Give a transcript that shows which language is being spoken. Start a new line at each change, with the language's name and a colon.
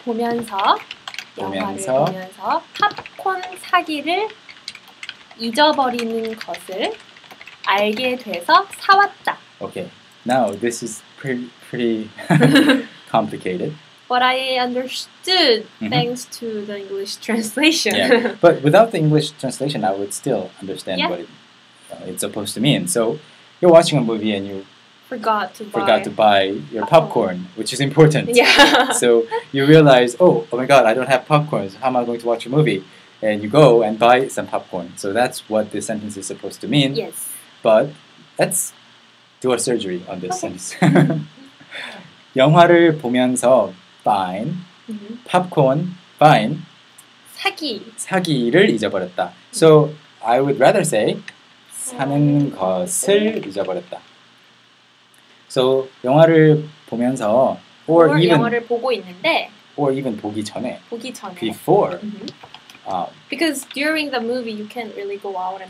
Korean: 영화를 보면서 팝콘 사기를 잊어버리는 것을 알게 돼서 사왔다.
English: Okay. Now this is pretty complicated. But I understood thanks to the English translation. Yeah. But without the English translation, I would still understand Yeah. what it's supposed to mean. So you're watching a movie and you forgot to buy your popcorn, which is important. Yeah. So you realize, oh my God, I don't have popcorn. So how am I going to watch a movie? And you go and buy some popcorn. So that's what this sentence is supposed to mean. Yes. But let's do a surgery on this sentence.
Korean: 영화를 보면서 fine, popcorn, fine, 사기를 잊어버렸다.
English: So I would rather say
Korean: 사는 것을 잊어버렸다.
English: So
Korean: 영화를 보면서
English: or even
Korean: 영화를 보고 있는데
English: or even
Korean: 보기 전에
English: before Because during the movie you can't really go out and